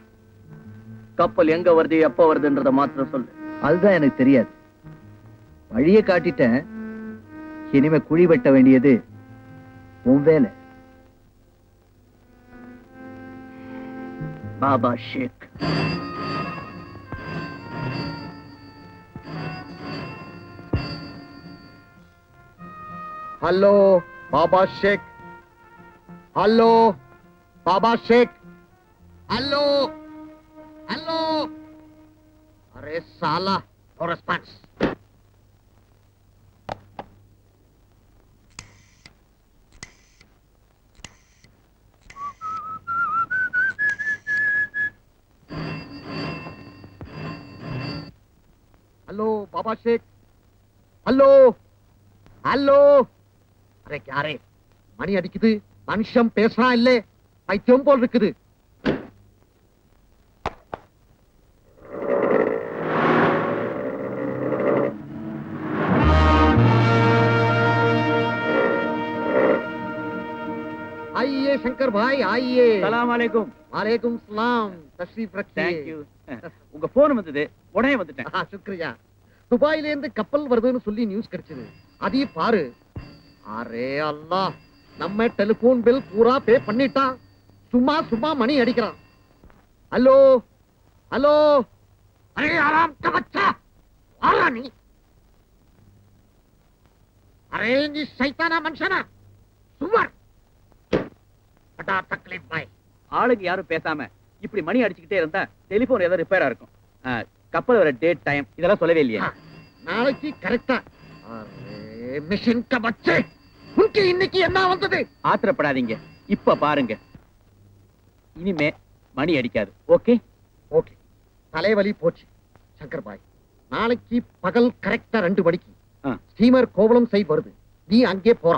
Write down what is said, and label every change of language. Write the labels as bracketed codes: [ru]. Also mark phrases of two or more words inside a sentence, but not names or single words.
[ta] கப்பல் எங்க வருது எப்ப வருதுன்றத மாத்திரம் சொல்லு. அதுதான் எனக்கு தெரியாது. வழியை காட்டிட்டேன். இனிமே குழி வெட்ட வேண்டியது உன் வேலை. பாபா ஷேக். [hi] हेलो बाबा शेख. हेलो बाबा शेख. हेलो हेलो. अरे साला [en] no response. [hi] हेलो बाबा शेख. हेलो हेलो. [ta] அரே யாரே மணி அடிக்குது, மனுஷன் பேசுறான் இல்ல, பைத்தியம் போல் இருக்குது. [hi] आइए शंकर भाई आइए. [ar] سلام عليكم. [hi] वालेकुम सलाम. तशरीफ रखिए. [en] thank you. [ta] உங்க போன் வந்தது, உடனே வந்துட்டேன். [hi] शुक्रिया. [ta] துபாயில இருந்து கப்பல் வருதுன்னு சொல்லி நியூஸ் கிடைச்சது. அதையும் பாரு. அரே அல்லாஹ், நம்ம டெலிபோன் பில் பூரா பே பண்ணிட்டான். சும்மா சும்மா மணி அடிக்கிறான். ஹலோ ஹலோ. [hi] अरे आराम का बच्चा, [ta] ஆரா நீ. அரே நீ சைத்தானா மனுஷனா சுவர். [hi] बड़ा तकलीफ भाई. [ta] ஆளுங்க யாரும் பேசாம இப்படி மணி அடிச்சுக்கிட்டே இருந்தா டெலிபோன் ஏதோ ரிப்பேரா இருக்கும். கப்பல் வர டேட் டைம் இதெல்லாம் சொல்லவே இல்லையே. நாளைக்கு கரெக்டா. [hi] अरे मिशन का बच्चे, [ta] உனக்கு இன்னைக்கு என்ன வந்தது? ஆத்திரப்படாதீங்க, இப்ப பாருங்க. இனிமே மணி அடிக்காது. ஓகே ஓகே. தலைவலி போச்சு. சங்கர் பாய், நாளைக்கு பகல் கரெக்டா 2 மணிக்கு ஸ்டீமர் கோவளம் சைட் வருது. நீ அங்கே போறான்.